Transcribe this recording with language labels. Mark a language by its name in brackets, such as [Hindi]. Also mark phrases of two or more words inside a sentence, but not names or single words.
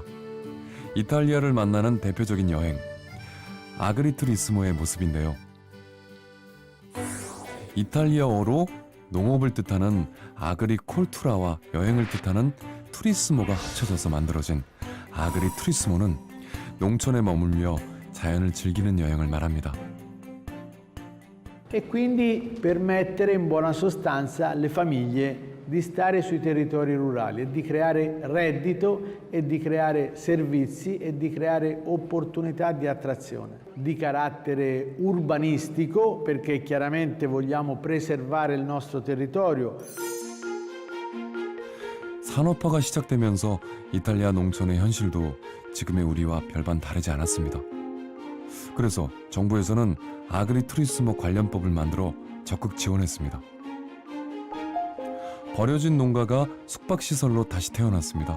[Korean] 이탈리아를 만나는 대표적인 여행, 아그리투리스모의 모습인데요. 이탈리아어로 농업을 뜻하는 아그리콜투라와 여행을 뜻하는 투리스모가 합쳐져서 만들어진 아그리투리스모는 농촌에 머물며 자연을 즐기는 여행을 말합니다. [Italian] E quindi permettere in buona sostanza alle famiglie di stare sui territori rurali e di creare reddito e di creare servizi e di creare opportunità di attrazione di carattere urbanistico, perché chiaramente vogliamo preservare il nostro territorio. [Korean] 산업화가 시작되면서 이탈리아 농촌의 현실도 지금의 우리와 별반 다르지 않았습니다. 그래서 정부에서는 아그리투리스모 관련법을 만들어 적극 지원했습니다. 버려진 농가가 숙박시설로 다시 태어났습니다.